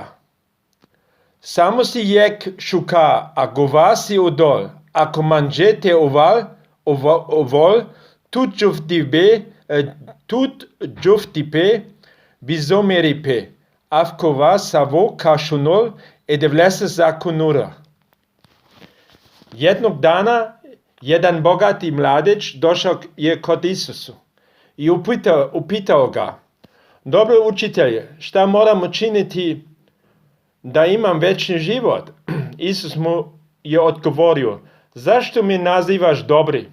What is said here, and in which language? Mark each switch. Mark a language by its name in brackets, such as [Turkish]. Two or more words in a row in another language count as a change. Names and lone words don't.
[Romany] Samo si jek šuka, a gova si udol, ako manžete ovol, tut džuftipe, bizomeripe, avkova savo kašunol, edevlese zakonura. [Serbian] Jednog dana jedan bogati mladeć došao je kod Isusu i upitao ga: dobro učitelje, šta moram učiniti da imam večni život? Isus mu je odgovorio: zašto me nazivaš dobri?